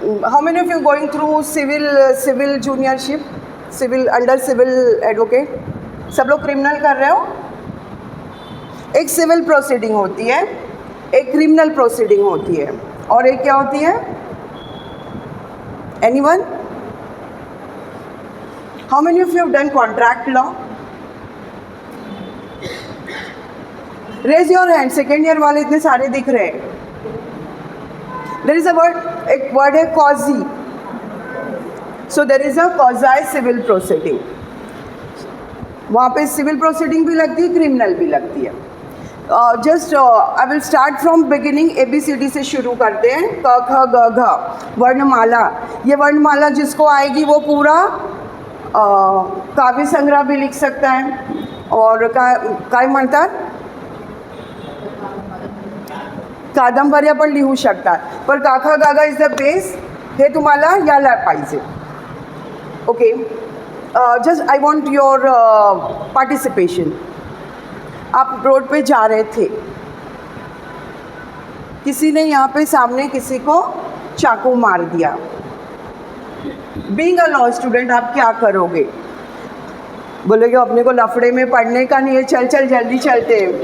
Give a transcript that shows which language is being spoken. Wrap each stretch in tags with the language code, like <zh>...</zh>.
<en>How many of you going through civil juniorship, civil under civil advocate?</en> <hi>सब लोग criminal कर रहे हो? एक सिविल प्रोसीडिंग होती है, एक क्रिमिनल प्रोसीडिंग होती है, और एक क्या होती है?</hi> <en>Anyone? How many of you have done contract law? Raise your hand.</en> <hi>Second year वाले इतने सारे दिख रहे हैं.</hi> <en>There is a word,</en> <hi>एक वर्ड है</hi> <en>quasi. So there is a quasi civil proceeding.</en> <hi>वहाँ पे सिविल प्रोसीडिंग भी लगती है, क्रिमिनल भी लगती है.</hi> <en>Just I will start from beginning.</en> <hi>ABCD से शुरू करते हैं. क ख ग घ वर्णमाला. ये वर्णमाला जिसको आएगी वो पूरा काव्य संग्रह भी लिख सकता है.</hi> <mr>और काय म्हणतात, कादंबऱ्या पण लिहू शकतात. पण का ख ग घ</mr> <en>Is the base.</en> <mr>हे तुम्हाला यायला पाहिजे. Okay.</mr> <en>Just I want your participation.</en> <hi>आप रोड पे जा रहे थे, किसी ने यहाँ पे सामने किसी को चाकू मार दिया.</hi> <en>being a law student</en> <hi>आप क्या करोगे? बोलोगे अपने को लफड़े में पढ़ने का नहीं है, चल जल्दी चलते.</hi>